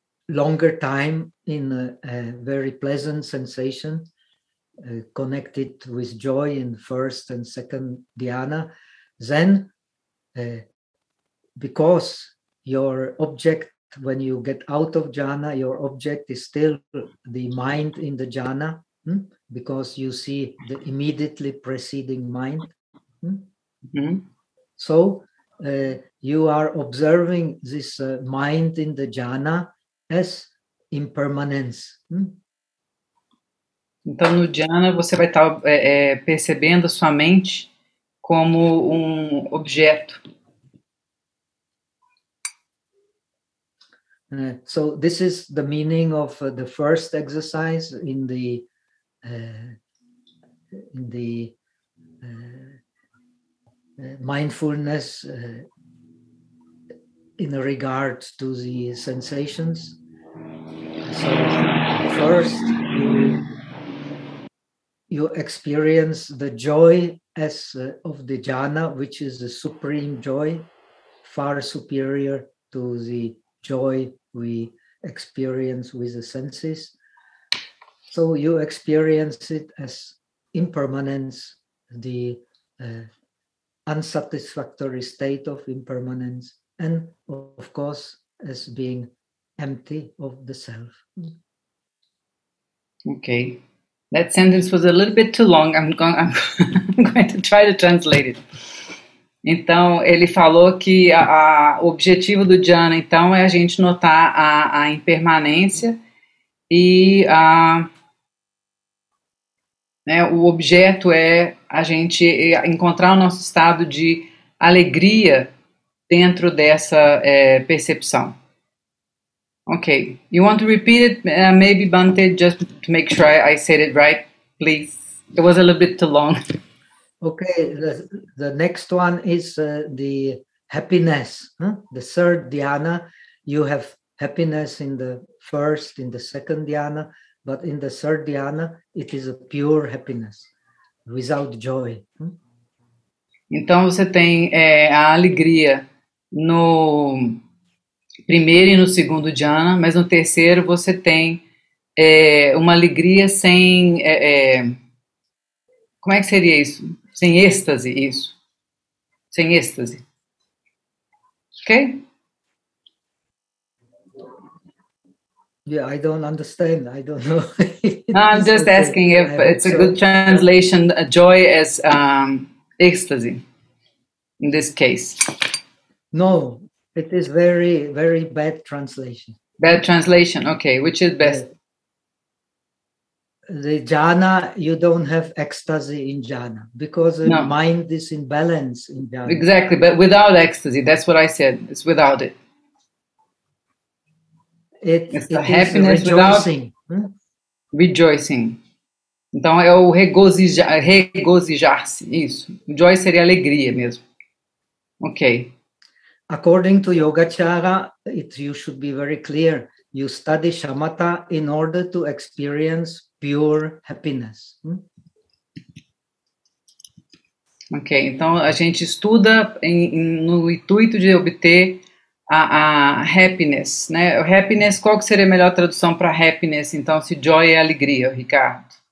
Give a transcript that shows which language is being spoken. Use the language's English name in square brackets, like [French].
[English] longer time in a very pleasant sensation connected with joy in first and second dhyana, then because your object, when you get out of jhana, your object is still the mind in the jhana, because you see the immediately preceding mind. So you are observing this mind in the jhana as impermanence. [Portuguese] Então, no dhyana, você vai estar percebendo a sua mente como um objeto. [English] So this is the meaning of the first exercise in the mindfulness in regard to the sensations. So first you experience the joy as of the jhana, which is the supreme joy, far superior to the joy we experience with the senses. So you experience it as impermanence, the unsatisfactory state of impermanence, and of course as being empty of the self. Okay, that sentence was a little bit too long. I'm going to try to translate it. [Portuguese] Então, ele falou que o objetivo do dhyana, então, é a gente notar a impermanência e o objeto é a gente encontrar o nosso estado de alegria dentro dessa percepção. [English] Ok. You want to repeat it? Maybe, Bhante, just to make sure I said it right, please. It was a little bit too long. Okay, the next one is the happiness. The third dhyana, you have happiness in the first, in the second dhyana, but in the third dhyana, it is a pure happiness, without joy. [Portuguese] Então, você tem a alegria no primeiro e no segundo dhyana, mas no terceiro você tem uma alegria sem... como é que seria isso? Sem êxtase, isso. Sem êxtase. Ok? [English] Yeah, I don't understand. I don't know. No, I'm just asking if it's a good translation. A joy as ecstasy. In this case. No, it is very, very bad translation. Bad translation. Okay, which is best? The jhana, you don't have ecstasy in jhana because the mind is in balance in jhana. Exactly, but without ecstasy, that's what I said. It's without it. It's the happiness rejoicing. Without rejoicing. [Portuguese] Então é o regozijar-se, isso. Joy seria alegria mesmo. Okay. [English] According to Yogacara, you should be very clear. You study shamatha in order to experience pure happiness. [Portuguese] Ok, então a gente estuda no intuito de obter a happiness, né? Happiness, qual que seria a melhor tradução para happiness? Então, se joy é alegria, Ricardo.